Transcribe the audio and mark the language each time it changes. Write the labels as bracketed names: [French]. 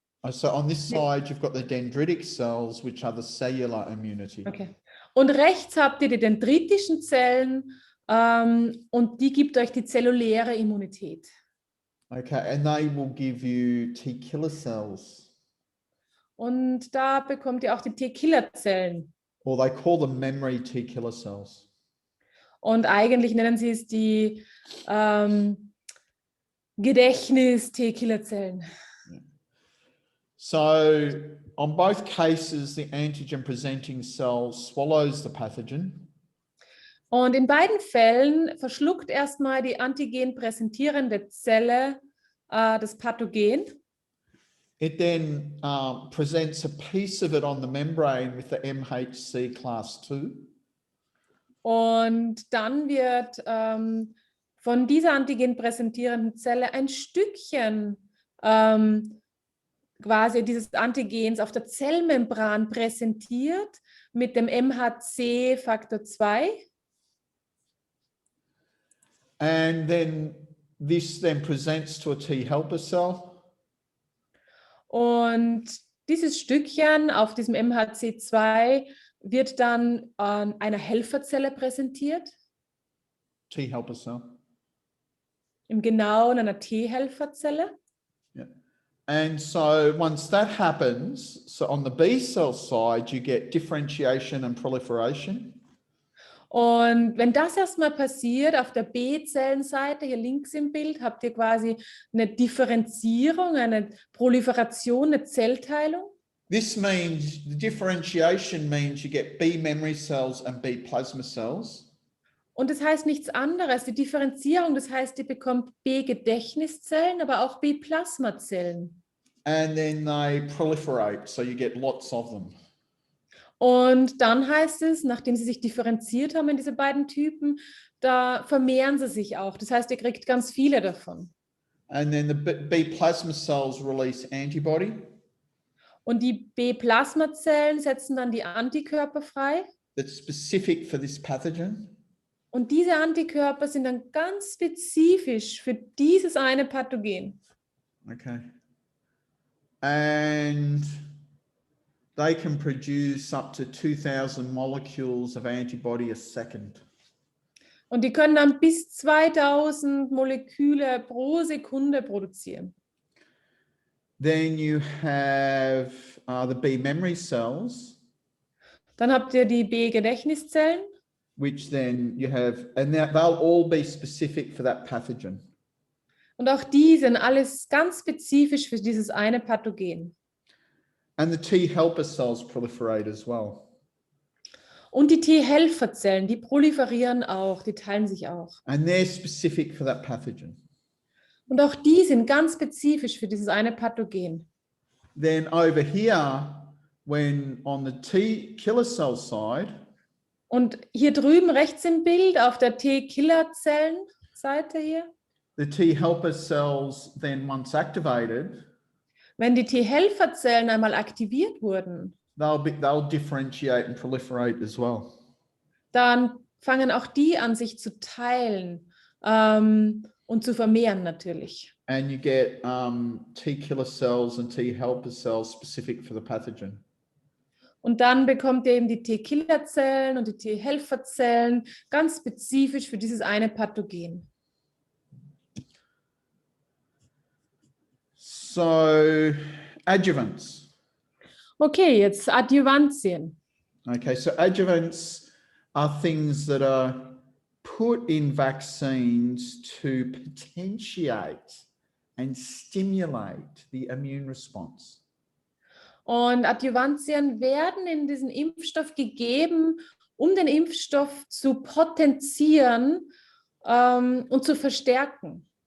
[English] So on this side, you've got the dendritic cells, which are the cellular immunity. Okay. [German] Und rechts habt ihr die dendritischen Zellen und die gibt euch die zelluläre Immunität. [English] Okay, and they will give you T killer cells. [German] Und da bekommt ihr auch die T-Killer-Zellen. [English] Or they call them memory T killer cells. [German] Und eigentlich nennen sie es die Gedächtnis-T-Killer-Zellen. [English] So on both cases, the antigen presenting cell swallows the pathogen. [German] Und in beiden Fällen verschluckt erstmal die Antigen präsentierende Zelle das Pathogen. [English] It then presents a piece of it on the membrane with the MHC class 2. [German] Und dann wird von dieser Antigen präsentierenden Zelle ein Stückchen quasi dieses Antigens auf der Zellmembran präsentiert mit dem MHC Faktor 2. [English] And then this then presents to a T helper cell. [German] Und dieses Stückchen auf diesem MHC2 wird dann an einer Helferzelle präsentiert. [English] T helper cell. [German] Im Genauen einer T-Helferzelle. [English] Yeah. And so once that happens, so on the B cell side, you get differentiation and proliferation. [German] Und wenn das erstmal passiert, auf der B-Zellenseite, hier links im Bild, habt ihr quasi eine Differenzierung, eine Proliferation, eine Zellteilung. [English] This means the differentiation means you get B memory cells and B plasma cells. [German] Und das heißt nichts anderes, die Differenzierung, das heißt, ihr bekommt B-Gedächtniszellen, aber auch B-Plasmazellen. [English] And then they proliferate, so you get lots of them. [German] Und dann heißt es, nachdem sie sich differenziert haben in diese beiden Typen, da vermehren sie sich auch. Das heißt, ihr kriegt ganz viele davon. [English] And then the B plasma cells release antibody. [German] Und die B-Plasmazellen setzen dann die Antikörper frei. [English] That's specific for this pathogen. [German] Und diese Antikörper sind dann ganz spezifisch für dieses eine Pathogen. [English] Okay. And they can produce up to 2000 molecules of antibody a second. [German] Und die können dann bis 2000 Moleküle pro Sekunde produzieren. [English] Then you have the B memory cells, [German] Dann habt ihr die B-Gedächtniszellen. [English] which then you have, and they'll all be specific for that pathogen. [German] Und auch die sind alles ganz spezifisch für dieses eine Pathogen. [English] And the T helper cells proliferate as well. [German] Und die T-Helferzellen, die proliferieren auch, die teilen sich auch. [English] And they're specific for that pathogen. [German] Und auch die sind ganz spezifisch für dieses eine Pathogen. [English] Then over here, when on the T killer cell side, [German] Und hier drüben rechts im Bild auf der T-Killer-Zellen-Seite hier, [English] the T helper cells then once activated, [German] wenn die T-Helferzellen einmal aktiviert wurden, [English] they'll differentiate and proliferate as well. [German] dann fangen auch die an, sich zu teilen und zu vermehren natürlich. [English] And you get T killer cells and T helper cells specific for the pathogen. [German] Und dann bekommt ihr eben die T-Killerzellen und die T-Helferzellen ganz spezifisch für dieses eine Pathogen. [English] So adjuvants. [German] Okay, jetzt Adjuvantien. [English] Okay, so adjuvants are things that are put in vaccines to potentiate and stimulate the immune response. [German] Und Adjuvantien werden in diesen Impfstoff gegeben, um den Impfstoff zu potenzieren und zu verstärken.